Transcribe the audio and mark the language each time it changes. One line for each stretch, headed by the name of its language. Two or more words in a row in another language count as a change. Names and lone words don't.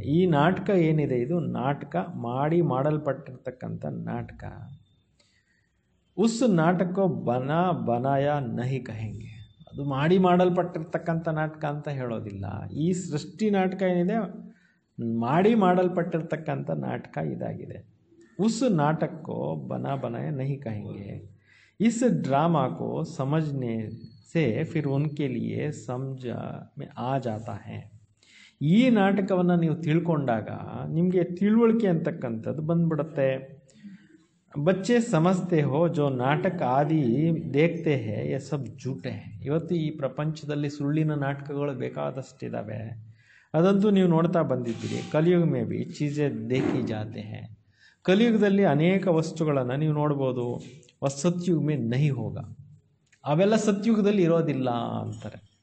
Kannada: ಈ ನಾಟಕ ಏನಿದೆ ಇದು ನಾಟಕ, ಮಾಡಲ್ಪಟ್ಟಿರ್ತಕ್ಕಂಥ ನಾಟಕ.
Hindi: उस नाटक बनाया नहीं कहेंगे,
Kannada: ಅದು ಮಾಡಲ್ಪಟ್ಟಿರ್ತಕ್ಕಂಥ ನಾಟಕ ಅಂತ ಹೇಳೋದಿಲ್ಲ. ಈ ಸೃಷ್ಟಿ ನಾಟಕ ಏನಿದೆ ಮಾಡಲ್ಪಟ್ಟಿರ್ತಕ್ಕಂಥ ನಾಟಕ ಇದಾಗಿದೆ.
Hindi: उस नाटक को बनाया नहीं कहेंगे. इस ड्रामा को समझने से फिर उनके लिए समझ में आ जाता है.
Kannada: ಈ ನಾಟಕವನ್ನು ನೀವು ತಿಳ್ಕೊಂಡಾಗ ನಿಮಗೆ ತಿಳುವಳಿಕೆ ಅಂತಕ್ಕಂಥದ್ದು ಬಂದ್ಬಿಡುತ್ತೆ.
Hindi: बच्चे समझते हो जो नाटक आदि देखते हैं ये सब झूठे हैं.
Kannada: ಇವತ್ತು ಈ ಪ್ರಪಂಚದಲ್ಲಿ ಸುಳ್ಳಿನ ನಾಟಕಗಳು ಬೇಕಾದಷ್ಟಿದ್ದಾವೆ, ಅದಂತೂ ನೀವು ನೋಡ್ತಾ ಬಂದಿದ್ದೀರಿ.
Hindi: कलियुग में भी चीज़ें देखी जाते हैं.
Kannada: ಕಲಿಯುಗದಲ್ಲಿ ಅನೇಕ ವಸ್ತುಗಳನ್ನು ನೀವು ನೋಡ್ಬೋದು.
Hindi: सतयुग में नहीं होगा,
Kannada: ಅವೆಲ್ಲ ಸತ್ಯುಗದಲ್ಲಿ ಇರೋದಿಲ್ಲ ಅಂತಾರೆ.